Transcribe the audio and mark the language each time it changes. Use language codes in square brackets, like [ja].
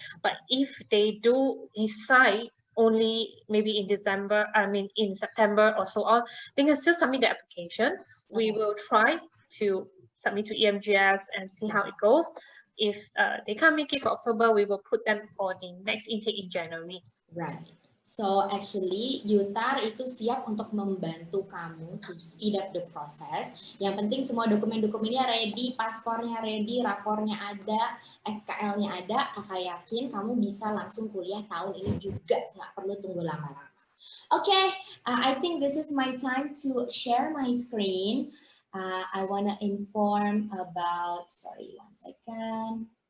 [en] But if they do decide only maybe in in September or so on, they can still submit the application. We will try to submit to EMGS and see how it goes. If they can't make it for October, we will put them for the next intake in January. Right. So actually UTAR [id] itu siap untuk membantu kamu [en] to speed up the process. [id] Yang penting semua dokumen-dokumennya ready, paspornya ready, rapornya ada, SKL-nya ada. Kakak yakin kamu bisa langsung kuliah tahun ini juga, nggak perlu tunggu lama-lama. [en] Okay, I think this is my time to share my screen. I want to inform about, sorry, one second.